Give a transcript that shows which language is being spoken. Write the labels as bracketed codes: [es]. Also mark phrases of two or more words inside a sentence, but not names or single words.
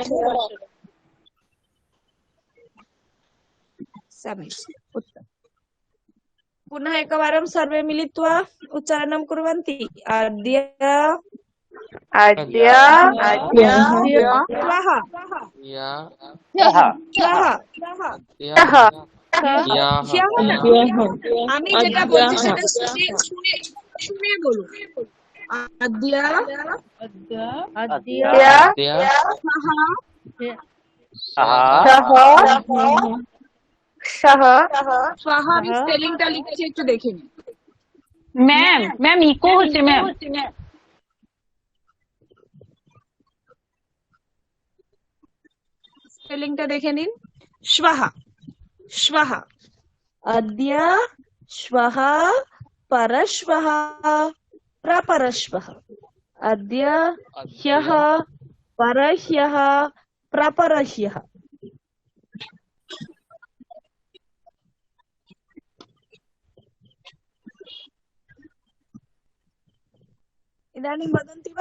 [sa] समीचीनम्, उत्तमम्। पुनः एकवारं सर्वे मिलित्वा उच्चारणं कुर्वन्ति। अद्य अद्य [bn] श्वः আমি যেটা বলছি সেটা শুনে বলুন। [sa] अद्य श्वः [bn] আমি স্পেলিংটা লিখছি, একটু দেখে নিন। ম্যাম ইকো হচ্ছে ম্যাম। स्पेलिंगটা দেখে নিন। [sa] श्वः श्वः अद्य श्वः परश्वः प्रपरश्वः। अद्य ह्यः परह्यः प्रपरह्यः। इदानीं वदन्ति वा?